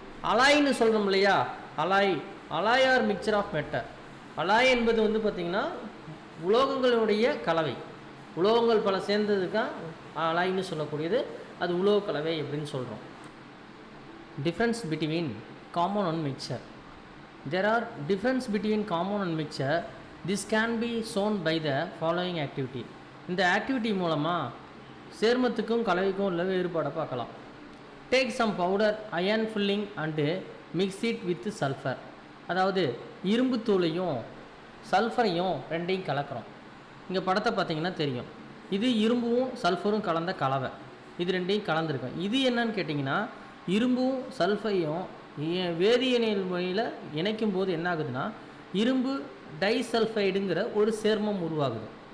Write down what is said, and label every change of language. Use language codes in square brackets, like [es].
[ta] அலாய்ன்னு சொல்கிறோம் இல்லையா, [en] Alloy or mixture of matter. [ta] Alloy என்பது வந்து பார்த்திங்கன்னா உலோகங்களுடைய கலவை. உலோகங்கள் பல சேர்ந்தது தான் அலாய்ன்னு சொல்லக்கூடியது. அது உலோக கலவை அப்படின்னு சொல்கிறோம். [en] Difference between compound and mixture. There are difference between compound and mixture. This can be shown by the following activity. [ta] இந்த ஆக்டிவிட்டி மூலமாக சேர்மத்துக்கும் கலவைக்கும் உள்ள வேறுபாடை பார்க்கலாம். [en] Take some powder iron filling and mix it with sulfur. [ta] அதாவது இரும்பு தூளையும் சல்ஃபரையும் ரெண்டையும் கலக்கிறோம். இங்கே படத்தை பார்த்தீங்கன்னா தெரியும், இது இரும்பும் சல்ஃபரும் கலந்த கலவை. இது ரெண்டையும் கலந்துருக்கும். இது என்னன்னு கேட்டிங்கன்னா, இரும்பும் சல்ஃபரையும் வேதியியல் முறையில் இணைக்கும் போது என்ன ஆகுதுன்னா இரும்பு டைசல்ஃபைடுங்கிற ஒரு சேர்மம் உருவாகுது.